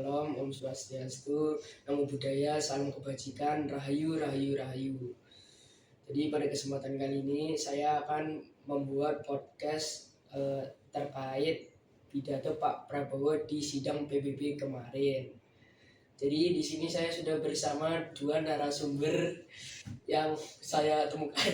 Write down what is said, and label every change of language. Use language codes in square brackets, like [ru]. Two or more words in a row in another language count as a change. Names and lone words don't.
[id] Salam, Om Swastiastu, Namo Buddhaya, Salam Kebajikan, Rahayu, Rahayu, Rahayu. Jadi pada kesempatan kali ini saya akan membuat podcast terkait pidato Pak Prabowo di sidang PBB kemarin. Jadi di sini saya sudah bersama dua narasumber yang saya temukan.